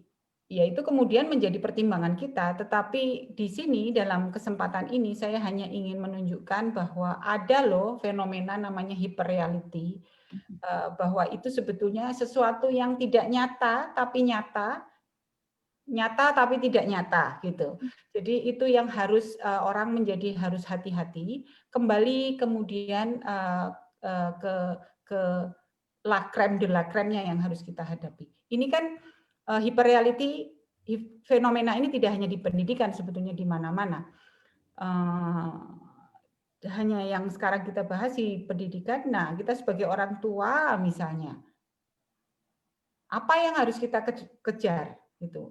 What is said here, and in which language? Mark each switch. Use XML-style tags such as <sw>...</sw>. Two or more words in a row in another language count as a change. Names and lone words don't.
<id>Ya, itu kemudian menjadi pertimbangan kita, tetapi di sini dalam kesempatan ini saya hanya ingin menunjukkan bahwa ada loh fenomena namanya hyperreality, bahwa itu sebetulnya sesuatu yang tidak nyata tapi nyata tapi tidak nyata gitu. Jadi itu yang harus orang harus hati-hati, kembali kemudian ke</id> <fr>la crème de la crème-</fr> <id>nya yang harus kita hadapi. Ini kan hyperreality fenomena ini tidak hanya di pendidikan, sebetulnya di mana-mana. Hanya yang sekarang kita bahas di pendidikan. Nah, kita sebagai orang tua misalnya, apa yang harus kita kejar gitu?</id>